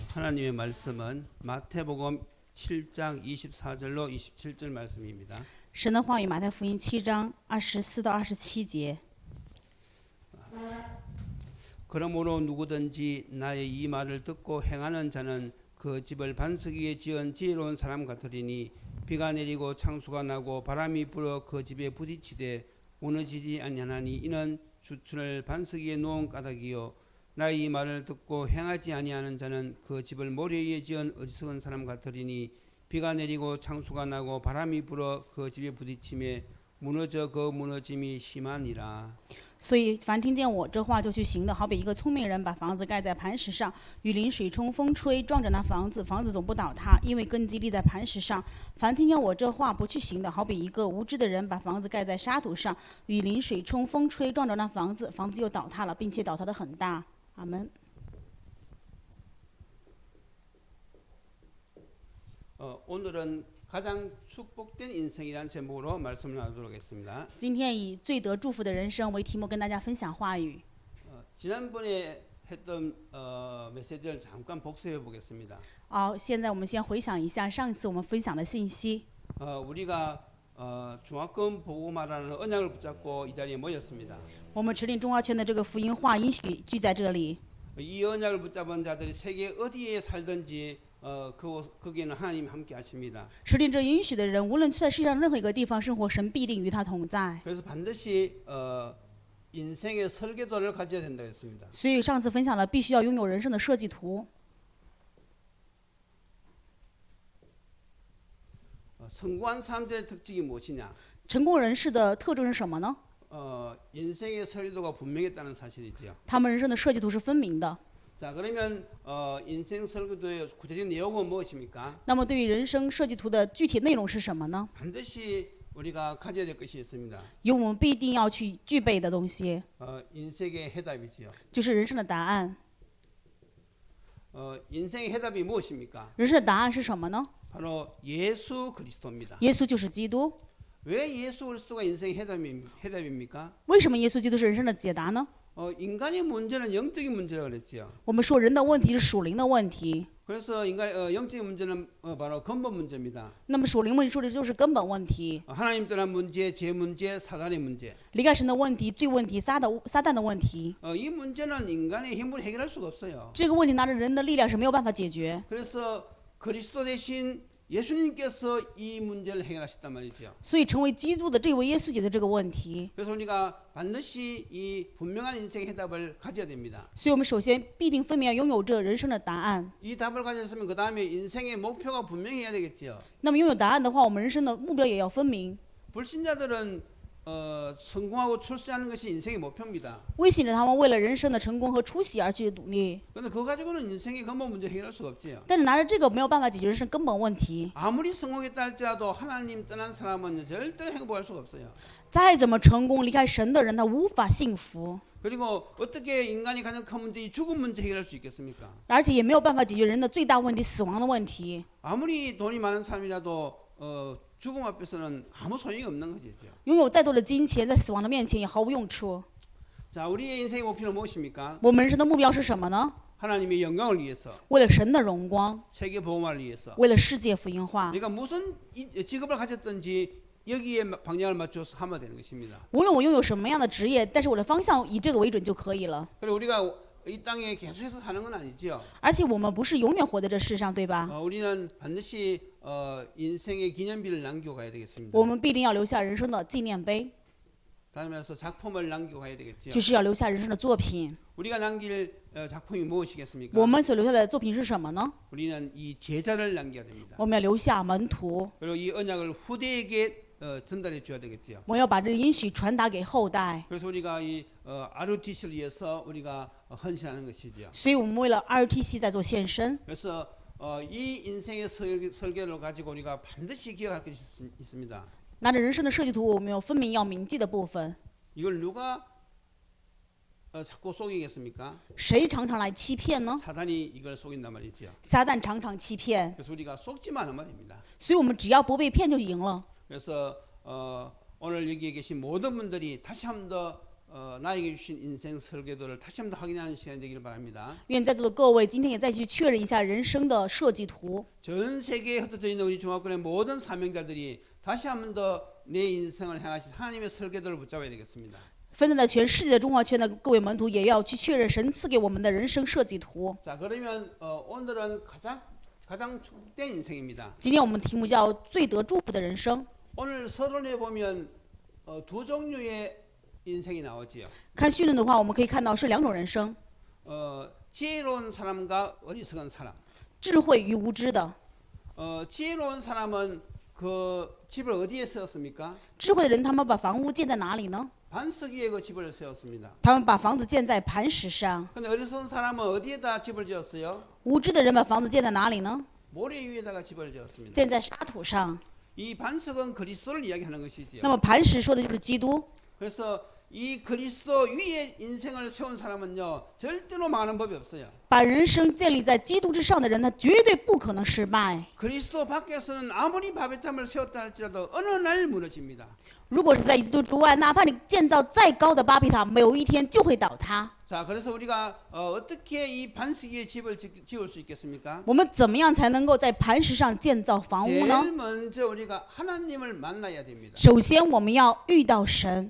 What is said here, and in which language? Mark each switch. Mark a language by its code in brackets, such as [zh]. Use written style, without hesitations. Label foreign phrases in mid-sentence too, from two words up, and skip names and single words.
[ko] 하나님의 말씀은 마태복음 7장 24절로 27절 말씀입니다. [zh] 神的话语，马太福音7章24到27节。 [ko] 그러므로 누구든지 나의 이 말을 듣고 행하는 자는 그 집을 반석 위에 지은 지혜로운 사람 같으리니 비가 내리고 창수가 나고 바람이 불어 그 집에 부딪히되 무너지지 아니하나니 이는 주춘을 반석 위에 놓은 까닭이요 나의 이 말을 듣고 행하지 아니하는 자는 그 집을 모래 위에 지은 어리석은 사람 같으리니 비가 내리고 창수가 나고 바람이 불어 그 집에 부딪히며 무너져 그 무너짐이 심하니라. [zh] 所以，凡听见我这话就去行的，好比一个聪明人把房子盖在磐石上，雨淋水冲，风吹，撞着那房子，房子总不倒塌，因为根基立在磐石上。凡听见我这话不去行的，好比一个无知的人把房子盖在沙土上，雨淋水冲，风吹，撞着那房子，房子又倒塌了，并且倒塌得很大。阿门。 [ko] 오늘은 가장 축복된 인생이라는 제목으로 말씀을 나누도록 하겠습니다. [zh] 今天以最得祝福的人生为题目，跟大家分享话语。 [ko] 지난번에 했던 메시지를 잠깐 복습해 보겠습니다. [zh] 好，现在我们先回想一下上一次我们分享的信息。 [ko] 우리가 중화권 복음화라는 언약을 붙잡고 이 자리에 모였습니다. [zh] 我们持定中华圈的这个福音话应许聚在这里。 [ko] 이 언약을 붙잡은 자들이 세계 어디에 살든지 거기에는 하나님이 함께 하십니다. [zh] 持定这应许的人，无论在世上任何一个地方生活，神必定与他同在。 [ko] 그래서 반드시 인생의 설계도를 가져야 된다 했습니다. [zh] 所以上次分享了，必须要拥有人生的设计图。 [ko] 성공한 사람들의 특징이 무엇이냐? [zh] 成功人士的特征是什么呢？ [ko] 인생의 설계도가 분명했다는 사실이지요. [zh] 他们人生的设计图是分明的。 [ko] 자, 그러면 인생 설계도의 구체적인 내용은 무엇입니까? [zh] 那么对于人生设计图的具体内容是什么呢？ [ko] 반드시 우리가 가져야 될 것이 있습니다. [zh] 有我们必定要去具备的东西， [ko] 인생의 해답이지요. [zh] 就是人生的答案。 [ko] 인생의 해답이 무엇입니까? [zh] 人生的答案是什么呢？ [ko] 바로 예수 그리스도입니다. [zh] 耶稣就是基督。 [ko] 왜 예수 그리스도가 인생의 해답입니까? [zh] 为什么耶稣基督是人生的解答呢？ [ko] 인간의 문제는 영적인 문제라고 그랬지요. [zh] 我们说人的问题是属灵的问题， [ko] 그래서 인간 영적인 문제는 바로 근본 문제입니다. [zh] 那么属灵问题说的就是根本问题。 [ko] 하나님 떠난 문제, 죄 문제, 사단의 문제. [zh] 离开神的问题、罪问题、撒旦的问题， [ko] 이 문제는 인간의 힘으로 해결할 수가 없어요. [zh] 这个问题拿着人的力量是没有办法解决。 [ko] 그래서 그리스도 대신 예수님께서 이 문제를 해결하셨단 말이죠. [zh] 所以成为基督的这位耶稣解决这个问题。 [ko] 그래서 우리가 반드시 이 분명한 인생의 해답을 가져야 됩니다. [zh] 所以我们首先必定分明要拥有这人生的答案。 [ko] 이 답을 가졌으면 그 다음에 인생의 목표가 분명히 해야 되겠죠. [zh] 那么拥有答案的话，我们人生的目标也要分明。 [ko] 불신자들은 성공하고 출세하는 것이 인생의 목표입니다. [zh] 未信者他们为了人生的成功和出息而去努力， [ko] 그런데 그거 가지고는 인생의 근본 문제 해결할 수가 없지요. [zh] 但是拿着这个没有办法解决人生根本问题。 [ko] 아무리 성공했다 할지라도 하나님 떠난 사람은 절대로 행복할 수가 없어요. [zh] 再怎么成功，离开神的人他无法幸福， [ko] 그리고 어떻게 인간이 가장 큰 문제, 이 죽음 문제 해결할 수 있겠습니까? [zh] 而且也没有办法解决人的最大问题——死亡的问题。 [ko] 아무리 돈이 많은 사람이라도 죽음 앞에서는 아무 소용이 없는 것이죠. [zh] 拥有再多的金钱，在死亡的面前也毫无用处。 [ko] 자, 우리의 인생의 목표는 무엇입니까? [zh] 我们人生的目标是什么呢？ [ko] 하나님의 영광을 위해서, [zh] 为了神的荣光， [ko] 세계 복음화를 위해서. [zh] 为了世界福音化。 [ko] 그러니까 무슨 직업을 가졌든지 여기에 방향을 맞춰서 하면 되는 것입니다. [zh] 无论我拥有什么样的职业，但是我的方向以这个为准就可以了。 [ko] 그리고 우리가 이 땅에 계속해서 사는 건 아니지요. [zh] 而且我们不是永远活在这世上，对吧？ [ko] 우리는 반드시 인생의 기념비를 남기고 가야 되겠습니다. [zh] 我们必定要留下人生的纪念碑， [ko] 다시 말해서 작품을 남기고 가야 되겠지요. [zh] 就是要留下人生的作品。 [ko] 우리가 남길 작품이 무엇이겠습니까? [zh] 我们所留下的作品是什么呢？ [ko] 우리는 이 제자를 남겨야 됩니다. [zh] 我们要留下门徒， [ko] 그리고 이 언약을 후대에게 전달해 줘야 되겠지요. [zh] 我们要把这个应许传达给后代。 [ko] 그래서 우리가 이 RUTC를 위해서 우리가 헌신하는 것이지요. [zh] 所以我们为了 RTC 在做献身。 [ko] 그래서 이 인생의 설계를 가지고 우리가 반드시 기억할 것이 있습니다. [zh] 拿着人生的设计图，我们有分明要铭记的部分。 [ko] 이걸 누가 자꾸 속이겠습니까? [zh] 谁常常来欺骗呢？ [ko] 사단이 이걸 속인단 말이지요. [zh] 撒旦常常欺骗， [ko] 그래서 우리가 속지만 하면 됩니다. [zh] 所以我们只要不被骗就赢了。 [ko] 그래서 오늘 여기에 계신 모든 분들이 다시 한 번 더 나에게 주신 인생 설계도를 다시 한번 확인하는 시간이 되기를 바랍니다. [zh] 愿在座的各位今天也再去确认一下人生的设计图。 [ko] 전 세계에 흩어져 있는 우리 중화권의 모든 사명자들이 다시 한번 더 내 인생을 향하신 하나님의 설계도를 붙잡아야 되겠습니다. [zh] 分散在全世界的中华圈的各位门徒，也要去确认神赐给我们的人生设计图。 [ko] 자, 그러면 오늘은 가장 축복된 인생입니다. [zh] 今天我们题目叫“最得祝福的人生 [ko] 오늘 서론에 보면 두 종류의 인생이 나오지요. [zh] 看序论的话，我们可以看到是两种人生： [ko] 지혜로운 사람과 어리석은 사람. [zh] 智慧与无知的。 [ko] 지혜로운 사람은 그 집을 어디에 세웠습니까? [zh] 智慧的人，他们把房屋建在哪里呢？ [ko] 반석 위에 그 집을 세웠습니다. [zh] 他们把房子建在磐石上。 [ko] 근데 어리석은 사람은 어디에다 집을 지었어요? [zh] 无知的人把房子建在哪里呢？ [ko] 모래 위에다가 집을 지었습니다. [zh] 建在沙土上。 [ko] 이 반석은 그리스도를 이야기하는 것이지요. [zh] 那么磐石说的就是基督。 [ko] 그래서 이 그리스도 위에 인생을 세운 사람은요 절대로 망하는 법이 없어요. [zh] 把人生建立在基督之上的人，他绝对不可能失败。 [ko] 그리스도 밖에서는 아무리 바벨탑을 세웠다 할지라도 어느 날 무너집니다. [zh] 如果是在基督之外，哪怕你建造再高的巴比塔，有一天就会倒塌。 [ko] 자, 그래서 우리가 어떻게 이 반석 위에 집을 지을 수 있겠습니까? [zh] 我们怎么样才能够在磐石上建造房屋呢？ [ko] 제일 먼저 우리가 하나님을 만나야 됩니다. [zh] 首先，我们要遇到神，